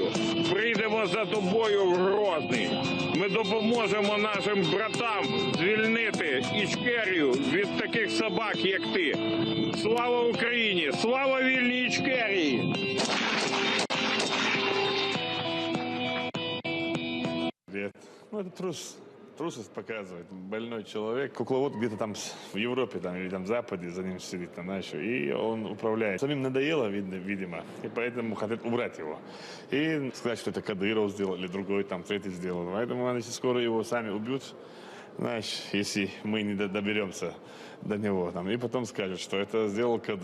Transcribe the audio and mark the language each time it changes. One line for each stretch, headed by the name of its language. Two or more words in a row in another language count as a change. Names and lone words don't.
Ukrainian: Прийдемо за тобою в Грозний. Ми допоможемо нашим братам звільнити Ічкерію від таких собак, як ти. Слава Україні! Слава вільній Ічкерії!
Russian: Ну, это трусость показывает. Больной человек. Кукловод где-то там в Европе там, или там в Западе за ним сидит, там, знаешь, и он управляет. Самим надоело, видимо, и поэтому хотят убрать его. И сказать, что это Кадыров сделал, или другой, там, третий сделал. Поэтому они скоро его сами убьют. знаешь, если мы не доберемся до него, там, и потом скажут, что это сделал Кадыров.